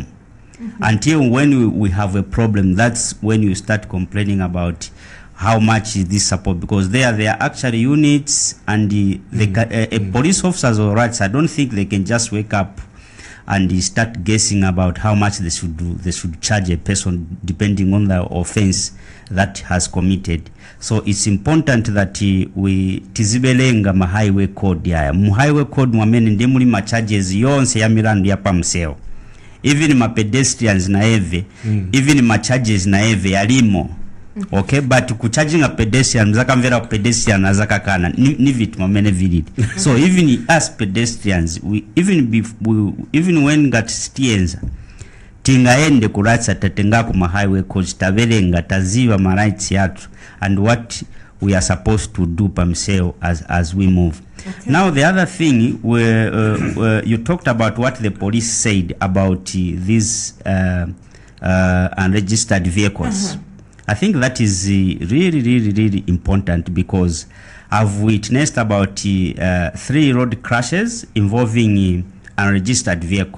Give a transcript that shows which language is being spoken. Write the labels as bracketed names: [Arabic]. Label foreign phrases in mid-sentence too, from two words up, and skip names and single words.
[English] Until when we have a problem, that's when you start complaining about how much is this support, because they are actually units, and police officers or RATA, I don't think they can just wake up and start guessing about how much they should do. They should charge a person depending on the offense that has committed. So it's important that we [Nyanja] tizibelenga ma [English] highway code [Nyanja] ya [English] highway code [Nyanja] mwamene ndi muli ma charges yonse ya milandu ya pamseo, even ma pedestrians na eve, even ma charges na eve yalimo. [English] Okay, but [Nyanja] kucharging [English] a pedestrian [Nyanja] zakamvera pedestrian azakakana ni vitu mwamene vilidi. [English] So even as pedestrians, we even when got [Nyanja] stienza tingaende kuratsa tatenga ku ma highway codes tabelenga taziva ma rights yatu [English] and what we are supposed to do pamseo as we move. Okay. Now the other thing where you talked about what the police said about these unregistered vehicles. I think that is really important, because I've witnessed about 3 road crashes involving unregistered vehicle.